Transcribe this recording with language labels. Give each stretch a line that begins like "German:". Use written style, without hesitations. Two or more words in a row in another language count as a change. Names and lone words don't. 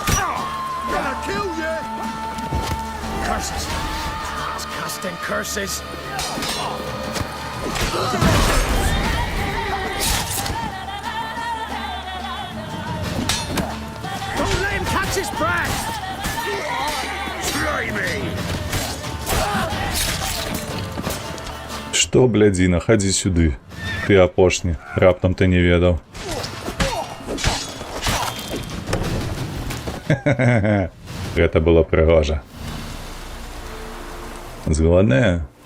English: Curses. Casting curses. Don't let him catch his breath! Try me!
Belarusian: Што, блядзіна, хадзі сюды. Ты апошні. Раптам ты не ведаў. Гэта было прыгожа. Згодныя?